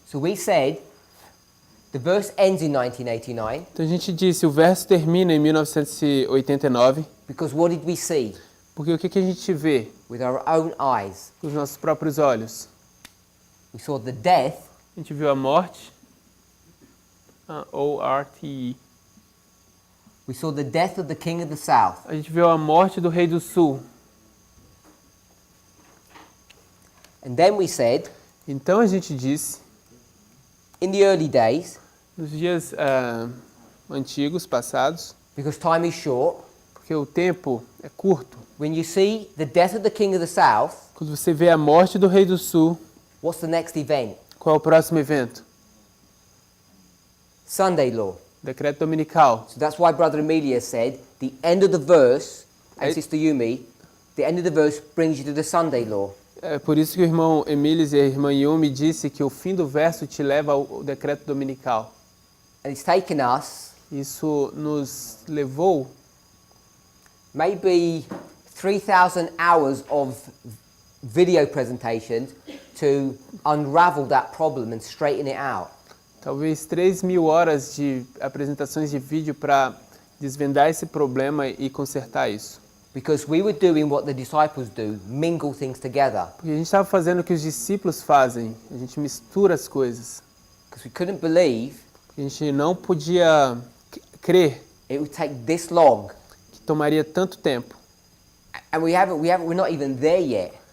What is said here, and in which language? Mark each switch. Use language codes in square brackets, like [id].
[en] So we said, the verse ends in 1989, [pt] Então a gente disse, o verso termina em 1989, [en] because what did we see [pt] porque o que a gente vê [en] with our own eyes? [pt] com os nossos próprios olhos? [en] We saw the death [pt] A gente viu a morte, O-R-T-E. [en] We saw the death of the king of the south. [pt] A gente viu a morte do rei do sul. [en] And then we said, [pt] Então a gente disse, [en] in the early days, [pt] nos dias antigos, passados, [en] because time is short, [pt] porque o tempo é curto, [en] when you see the death of the king of the south, [pt] quando você vê a morte do rei do sul, [en] what's the next event? [pt] qual é o próximo evento? [en] Sunday law. [pt] Decreto dominical. [en] So that's why Brother Emilia said, the end of the verse, and Hey. Sister Yumi, the end of the verse brings you to the Sunday law. [pt] É por isso que o irmão Emílios e a irmã Yumi disse que o fim do verso te leva ao decreto dominical. [en] And it's taken us [pt] Isso nos levou [en] maybe 3,000 hours of video presentations to unravel that problem and straighten it out. [pt] Talvez 3.000 horas de apresentações de vídeo para desvendar esse problema e consertar isso. [en] Because we were doing what the disciples do, mingle things together. [pt] Porque a gente estava fazendo o que os discípulos fazem, a gente mistura as coisas. [en] Because we couldn't believe [pt] A gente não podia crer [en] it would take this long. [pt] que tomaria tanto tempo. [en] And we're not even there yet.